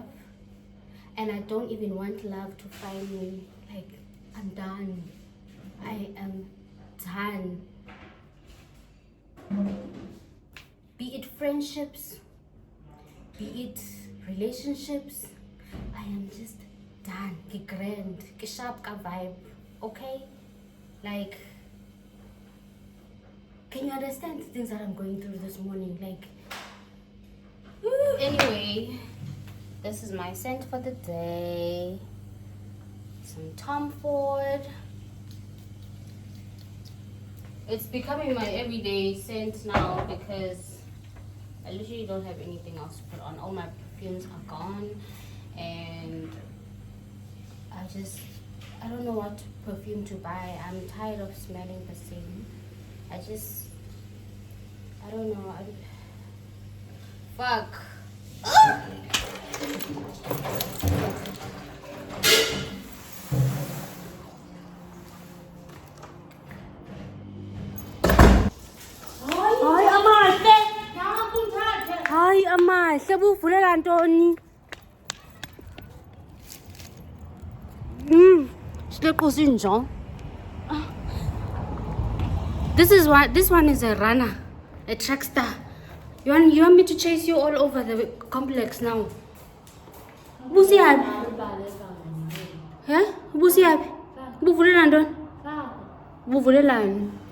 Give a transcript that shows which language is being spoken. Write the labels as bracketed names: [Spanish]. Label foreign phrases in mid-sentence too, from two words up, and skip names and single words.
[English] And I don't even want love to find me. Like, I'm done. I am done. Be it friendships, be it relationships, I am just done. [Xhosa] Ke grand, ke sharp ka vibe, okay? [English] Like, can you understand the things that I'm going through this morning? Like, anyway, this is my scent for the day. Some Tom Ford. It's becoming my everyday scent now because I literally don't have anything else to put on. All my perfumes are gone, and I don't know what perfume to buy. I'm tired of smelling the same. I don't know. Fuck. [Xhosa] Hayi amahle buvulela ntoni? Sileqo sinjong. [English] This one is a runner, a track star. You want me to chase you all over the complex now? [Xhosa] Busi yapi? Eh? Busi yapi? Buvulela ntoni? Buvulelani?